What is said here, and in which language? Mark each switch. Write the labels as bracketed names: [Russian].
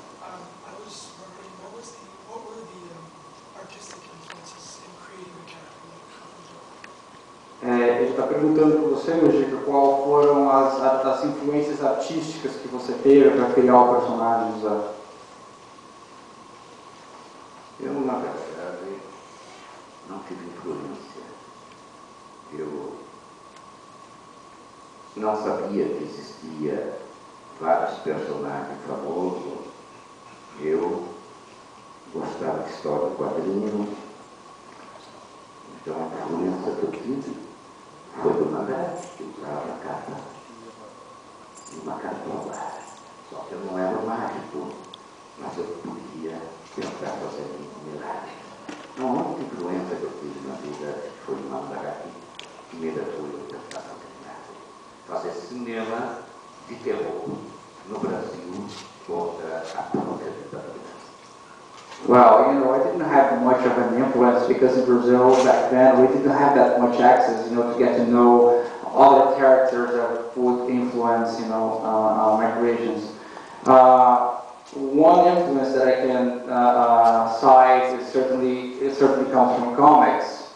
[English] I was wondering, what were the artistic influences in creating the character like Coffin Joe? [Portuguese] Ele está perguntando para você, Eugênio, qual foram as influências artísticas que você teve para criar o personagem José. Eu, na verdade, não tive influência. Eu não sabia que existia vários personagens famosos. Eu gostava de história de quadrinho. Então a influência que eu tive foi do Mandar, que usava a carta e uma cartola. Só que eu não era mágico, mas eu podia tentar fazer milagres. A única influência que eu tive na vida foi o Mandar, que me levou a tentar fazer milagres. Fazer cinema de terror no Brasil contra a própria ditadura. [English] Well, I didn't have much of an influence because in Brazil back then we didn't have that much access, to get to know other characters that would influence, my creations. One influence that I can cite is it certainly comes from comics.